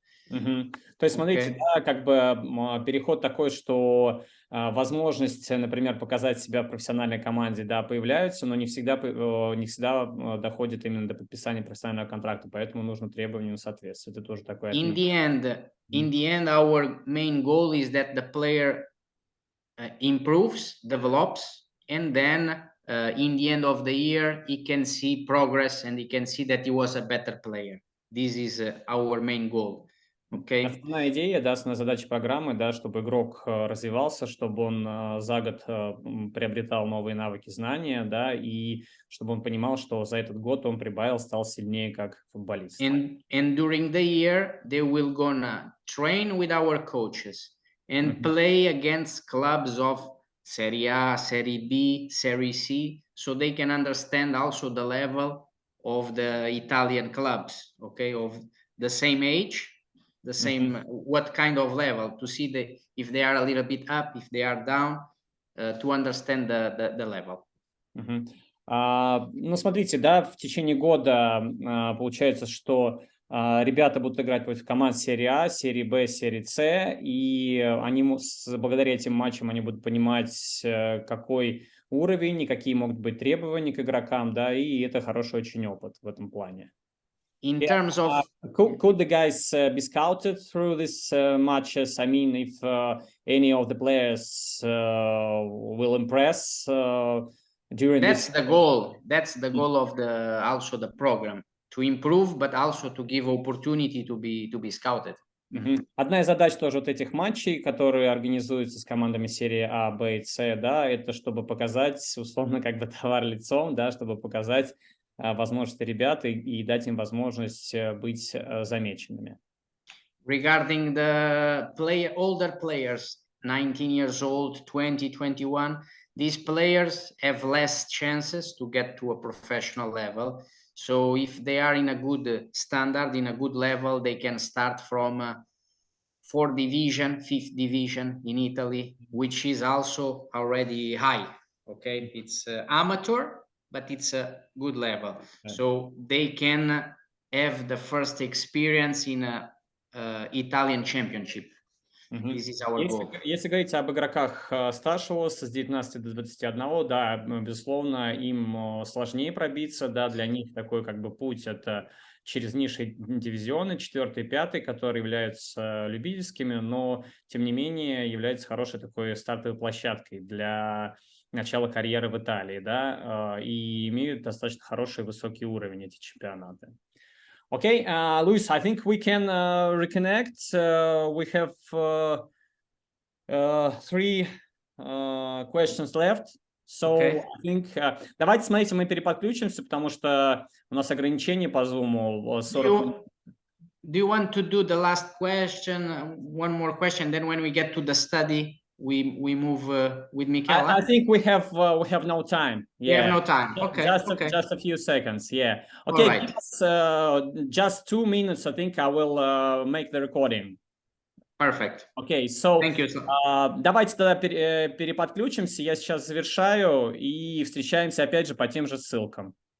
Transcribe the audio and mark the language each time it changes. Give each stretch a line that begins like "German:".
Russian: То есть, смотрите, да, как бы переход такой, что возможность, например, показать себя в профессиональной команде, да, появляются, но не всегда доходит именно до подписания профессионального контракта, поэтому нужно требованиям соответствовать. Это тоже такое.
English: In the end, our main goal is that the player improves, develops, and then in the end of the year, he can see progress and he can see that he was a better player. This is our main goal. Okay.
Russian: Основная идея, да, основная задача программы, да, чтобы игрок развивался, чтобы он за год приобретал новые навыки, знания, да, и чтобы он понимал, что за этот год он прибавил, стал сильнее как футболист.
English: And during the year, they will gonna train with our coaches and play against clubs of Serie A, Serie B, Serie C, so they can understand also the level of the Italian clubs, okay, of the same age. The same what kind of level, to see if they are a little bit up, if they are down, to understand the level.
Russian: Ну, смотрите, да, в течение года получается, что ребята будут играть против команд серии А, серии Б, серии С, и они благодаря этим матчам они будут понимать, какой уровень и какие могут быть требования к игрокам, да, и это хороший очень опыт в этом плане.
English: In terms of could the guys be scouted through these matches? I mean, if any of the players will impress during that's this. The goal. That's the goal of also the program, to improve, but also to give opportunity to be scouted.
Russian: Одна из задач тоже вот этих матчей, которые организуются с командами серии А, Б и С, да, это чтобы показать, условно, как бы товар лицом, да, чтобы показать возможности ребят и дать им возможность быть замеченными.
English: Regarding the older players, 19 years old, 20, 21, these players have less chances to get to a professional level. So if they are in a good standard, in a good level, they can start from 4th division, 5th division in Italy, which is also already high. Okay, it's amateur, but it's a good level. So they can have the first experience in a Italian championship. This is our goal.
Russian: Если говорить об игроках старшего возраста, с 19 до 21, да, безусловно, им сложнее пробиться, да, для них такой как бы путь это через низшие дивизионы, 4-й, 5-й, которые являются любительскими, но тем не менее являются хорошей такой стартовой площадкой для начала карьеры в Италии, да, и имеют достаточно хороший высокий уровень эти чемпионаты.
English: Okay, Luis, I think we can reconnect. We have 3 questions left. So Okay. I think,
Russian: давайте, смотрите, мы переподключимся, потому что у нас ограничения по Zoom 40 минут.
English: Do you want to do the last question, one more question, then when we get to the study, we move with Michela? I think we have no time. We have no time. Okay. Just a few seconds. Yeah. All Okay. right. Give us, just 2 minutes. I think I will make the recording. Perfect. Okay. So Thank you.
Russian: давайте тогда переподключимся. Я сейчас завершаю и встречаемся опять же по тем же ссылкам.